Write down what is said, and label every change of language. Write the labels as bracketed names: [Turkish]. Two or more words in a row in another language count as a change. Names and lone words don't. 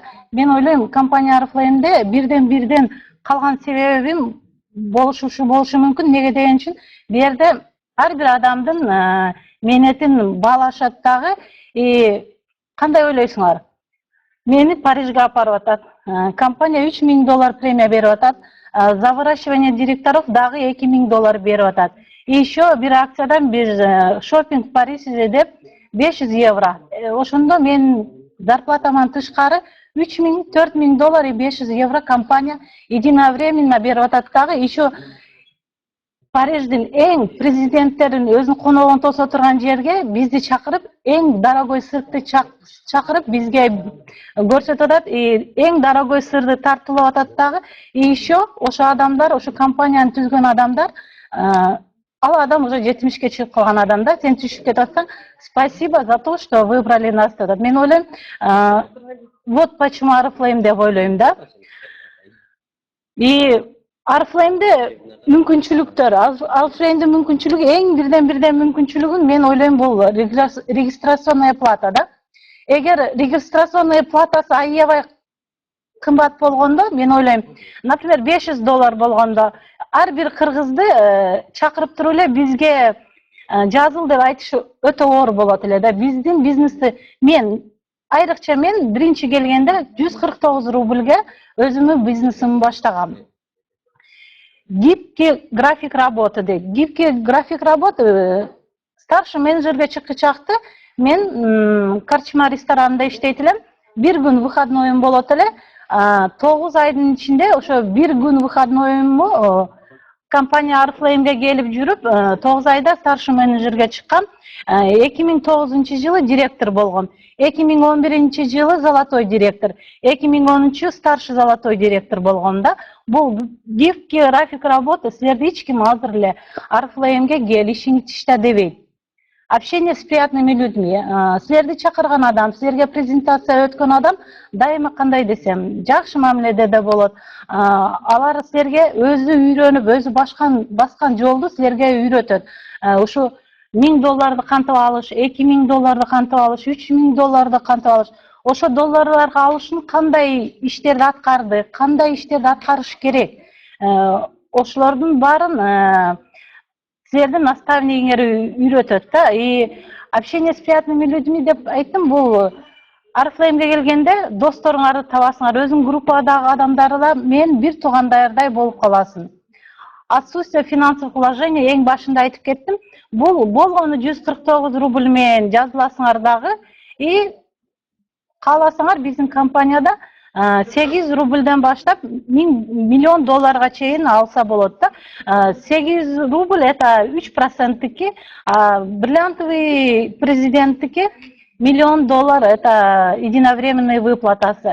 [Kyrgyz] Мен ойлойм, компания Арыфлаймде бирден калган себебим болушу мүмкүн. Неге деген үчүн бу жерде ар бир адамдын мээнетин баалашат дагы. Кандай ойлойсуңар? Мени Парижге апарып атат. Компания $3000 премия берип атат. [Russian] За выращивание директоров [Kyrgyz] дагы $2000 берип атат. [Russian] И еще [Kyrgyz] бир акциядан биз [Russian] шопинг в Париже [Kyrgyz] деп €500. Ошондо мен зарплатаман тышкары $3000-4000 и €500 компания единовременно берип атат дагы. Еще Париждин эң президенттерин өзүнүн коногун тоса турган жерге бизди чакырып, эң дорогой сырды чакырып бизге көрсөтүп атат. Эң дорогой сырды тартылып атат дагы. [Russian] И еще [Kyrgyz] ошо адамдар, ошо компанияны түзгөн адамдар, ал адам уже 70-ке чыгып калган адам да. Сен түшүп кетип атсаң, [Russian] спасибо за то, что выбрали нас деп. [Kyrgyz] Мен ойлойм, [Russian] вот почему [Kyrgyz] Арыфлайм деп ойлойм да. И Арыфлаймде мүмкүнчүлүктөр, Арыфлаймдын мүмкүнчүлүгү эң бирден мүмкүнчүлүгүн мен ойлойм бул [Russian] регистрационная плата [Kyrgyz] да. Эгер [Russian] регистрационная платасы [Kyrgyz] аябай кымбат болгондо, мен ойлойм, например, $500 болгондо ар бир кыргызды чакырып туруп эле бизге жазыл деп айтыш өтө оор болот эле да. Биздин бизнести айрыкча мен биринчи келгенде 149 рубльге өзүмдүн бизнесимди баштагам. [Russian] Гибкий график работы дейт. Гибкий график работы старший [Kyrgyz] менеджерге чыккычакты мен карчма ресторанында иштейт элем. Бир күн выходноюм болот эле. 9 айдын ичинде ошо бир күн выходноюму компания Арыфлаймге келип жүрүп, 9 айда старший менеджерге чыккам. 2009 жылы директор болгом. 2011 жылы [Russian] золотой директор. [Kyrgyz] 2010 [Russian] старший золотой директор [Kyrgyz] болгом да. Бул [Russian] гибкий график работы [Kyrgyz] силерди эч ким азыр эле Арыфлаймге кел, ишиңди тиште дебейт. [Russian] Общение с приятными людьми. [Kyrgyz] Силерди чакырган адам, силерге презентация өткөн адам дайыма кандай десем, жакшы мамиледе болот. Алар силерге өзү үйрөнүп, өзү баскан жолду силерге үйрөтөт. Ушу $1000 кантип алыш, $2000 кантип алыш, $3000 кантип алыш. Ошо долларларга алышын кандай иштерди аткарды, кандай иштерди аткарыш керек. Ошолордун баарын силердин наставнигиңер үйрөтөт да. [Russian] И общение с приятными людьми [Kyrgyz] деп айттым, бул Арыфлаймге келгенде досторуңарды табасыңар, өзүң группадагы адамдарга мен бир туугандайдай болуп каласың. [Russian] Отсутствие финансовых вложений [Kyrgyz] эң башында айтып кеттим. Бул болгону 149 рубль менен жазыласыңар дагы. И кааласаңар биздин компанияда 8 рубльден баштап $1 миллион чейин алса болот да. 8 рубль это 3%-тики, [Russian] бриллиантовый президенттики [Kyrgyz] $1 миллион это [Russian] единовременный выплатасы.